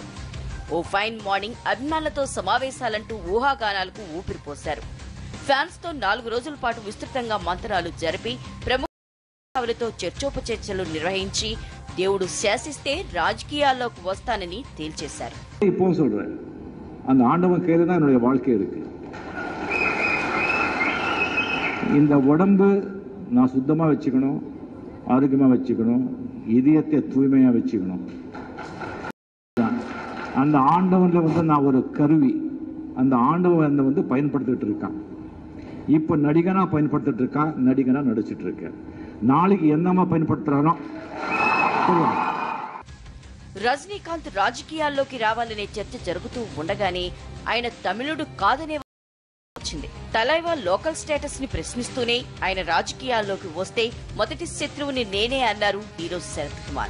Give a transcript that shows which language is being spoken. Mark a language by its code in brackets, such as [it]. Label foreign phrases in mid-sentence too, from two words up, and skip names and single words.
[te] ఓ [en] fine morning [te] అభిమానులతో సమావేశాలంటూ ఊహాగానాలకు ఊపిరిపోశారు. ఫ్యాన్స్ తో 4 రోజుల పాటు విస్తృతంగా మంతనాలు జరిపి ప్రముఖులతో చర్చోపచర్చలు నిర్వహించి దేవుడు శాసిస్తే రాజకీయాల్లోకి వస్తానని తేల్చేశారు. [ta] அந்த ஆண்டவன் கையில தான் என்னுடைய வாழ்க்கை இருக்கு. இந்த உடம்பு நான் சுத்தமா வச்சுக்கணும், ஆரோக்கியமா வச்சுக்கணும், இதயத்தை தூய்மையா வச்சுக்கணும். அந்த ஆண்டவன்ல வந்து நான் ஒரு கருவி, அந்த ஆண்டவன் வந்து பயன்படுத்திட்டு இருக்கான். இப்போ நடிகனா பயன்படுத்திட்டு இருக்கான், நடிகனா நடிச்சிட்டு இருக்கேன். நாளைக்கு என்னமா பயன்படுத்துறானோ. [te] రజనీకాంత్ రాజకీయాల్లోకి రావాలనే చర్చ జరుగుతూ ఉండగానే ఆయన తమిళుడు కాదనే వచ్చింది. తలైవా [en] local status [te] ని ప్రశ్నిస్తూనే ఆయన రాజకీయాల్లోకి వస్తే మొదటి శత్రువుని నేనే అన్నారు హీరో శరత్ కుమార్.